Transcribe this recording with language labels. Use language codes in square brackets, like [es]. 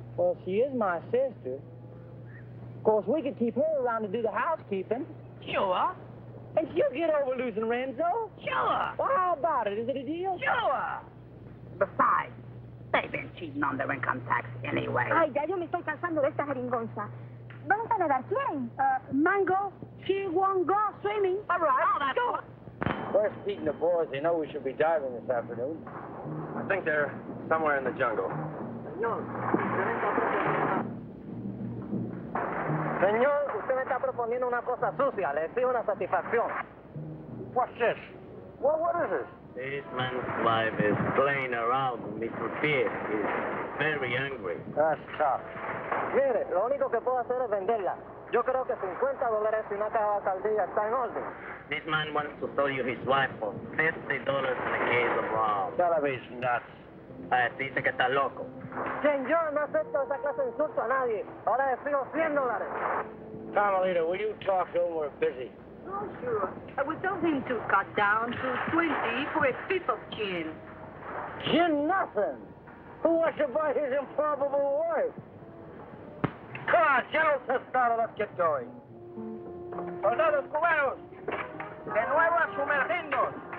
[en] Well, she is my sister. Of course, we could keep her around to do the housekeeping. Sure. And she'll get over losing Renzo. Sure. Well, how about it? Is it a deal? Sure. Besides, they've been cheating on their income tax anyway. [es] Ay, ya yo me estoy cansando de esta jeringonza. ¿Vamos a nadar? ¿Quién? [en] Mango, she won't go swimming. All right. Oh, that's Go. Where's Pete and the boys? They know we should be diving this afternoon. I think they're somewhere in the jungle. [es] Señor, usted me está proponiendo una cosa sucia. Le exijo una satisfacción. [en] What's this? What is this? This man's wife is playing around with Mr. Pierre. He's very angry. That's tough. [es] Mire, lo único que puedo hacer es venderla. Yo creo que $50 y una caja de alcaldía está en orden. [en] This man wants to sell you his wife for $50 in a case of rum. Televi's nuts. [es] Dice que está loco. Señor, no acepto esa clase de insulto a nadie. Ahora le pido $100. [en] Carmelita, will you talk to him? We're busy. Oh, sure. I would tell him to cut down to 20 for a fifth of gin. Gin nothing. Who wants to buy his improbable wife? Come on, General Testado, let's get going. [es] Soldados cubanos, de nuevo a sumergirnos.